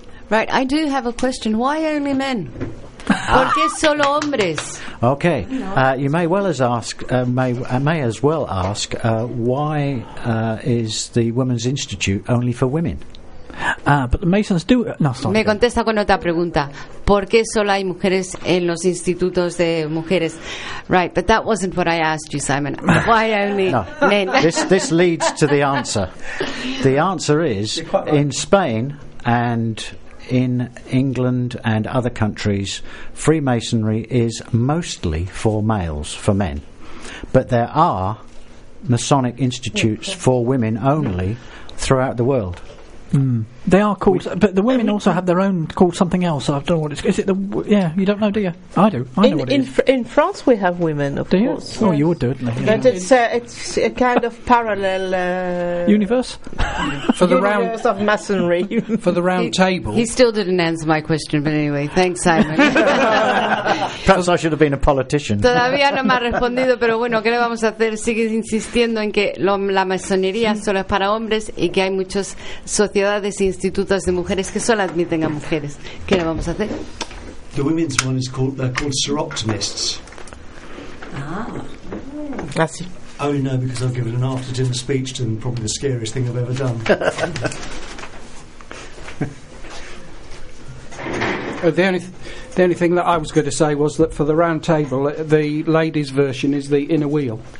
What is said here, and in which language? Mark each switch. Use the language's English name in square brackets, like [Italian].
[English] Right, I do have a question. Why only men? [Spanish] ¿Por qué solo hombres? [English] Okay, you may well as ask, may as well ask, why is the Women's Institute only for women? But the Masons do. No, sorry. [Spanish] Me contesta con otra pregunta. ¿Por qué solo hay mujeres en los institutos de mujeres? [English] Right, but that wasn't what I asked you, Simon. Why only men? This leads to the answer. The answer is in Spain and in England and other countries, Freemasonry is mostly for males, for men. But there are Masonic institutes for women only throughout the world. They are called, but the women also have their own called something else. I don't know what it's called. Is it the? Yeah, you don't know, do you? I do. In France, we have women, of course. Yes. Oh, you would do it. But yeah. It's a kind of parallel universe for the round of masonry for the round table. He still didn't answer my question, but anyway, thanks, Simon. Perhaps I should have been a politician. [Spanish] Todavía no me ha respondido, pero bueno, ¿qué le vamos a hacer? Sigue insistiendo en que la masonería solo es para hombres y que hay muchos sociedades e institutos de mujeres que solo admiten a mujeres. ¿Qué le vamos a hacer? [English] The women's one is called, they're called Soroptimists. Ah. [Spanish] Así. [English] Oh, no, because I've given an after-dinner speech to them, probably the scariest thing I've ever done. The only thing that I was going to say was that for the round table, the ladies' version is the inner wheel.